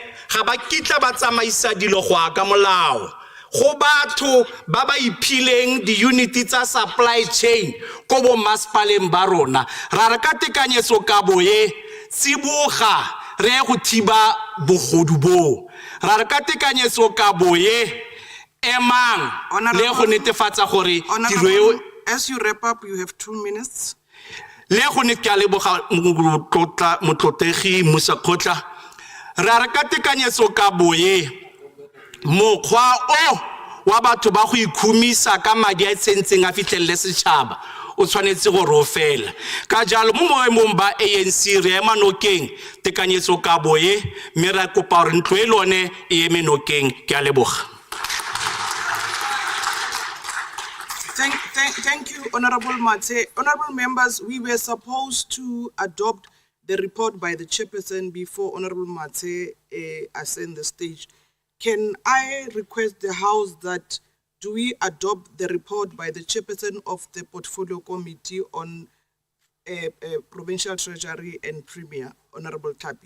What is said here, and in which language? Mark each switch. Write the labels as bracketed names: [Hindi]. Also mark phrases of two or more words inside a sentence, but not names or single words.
[Tswana] ga ba kitla ba tsamaisa dilo go aka molao go batho ba ba iphileng di-unity tsa [English] supply chain [Tswana] ko bo masepaleng ba rona ra re ka tekanyetso kabo ye tsiboga re go thiba bogodu bo ra re ka tekanyetso kabo ye emang le go netefatsa gore tiro eo [English] as you wrap up you have 2 minutes [Tswana] le go ne ke a leboga motlotlegi Musa Khotla ra re ka tekanyetso kabo ye mokgwa o wa batho ba go ikhumisa ka madi a tsentseng a fitlhelele setšhaba o tshwanetse go rofela ka jalo mo moemong ba ANC re ema nokeng tekanyetso kabo ye mme ra kopa gore ntlo e lone e eme nokeng ke a leboga [English] Thank you, Honorable Mate. Honorable members, we were supposed to adopt the report by the chairperson before Honorable Mate ascend the stage. Can I request the House that do we adopt the report by the chairperson of the Portfolio Committee on Provincial Treasury and Premier, Honorable Tapi?